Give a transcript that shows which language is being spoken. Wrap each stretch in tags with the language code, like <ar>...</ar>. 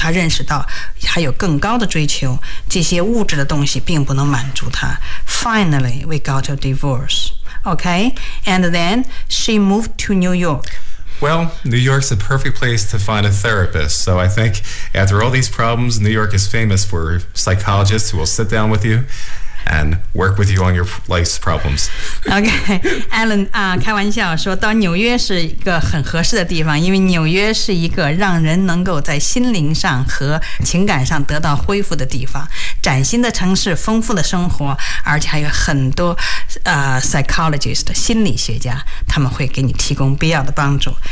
<zh>他认识到还有更高的追求，这些物质的东西并不能满足他。</zh> <en>Finally, we got a divorce. Okay, and then she moved to New York. Well, New York's a perfect place to find a therapist. So I think after all these problems, New York is famous for psychologists who will sit down with you and work with you on your life's problems.</en> <zh>Okay, Alan, 开玩笑说到纽约是一个很合适的地方，因为纽约是一个让人能够在心灵上和情感上得到恢复的地方。崭新的城市，丰富的生活，而且还有很多psychologist 心理学家，他们会给你提供必要的帮助。</zh>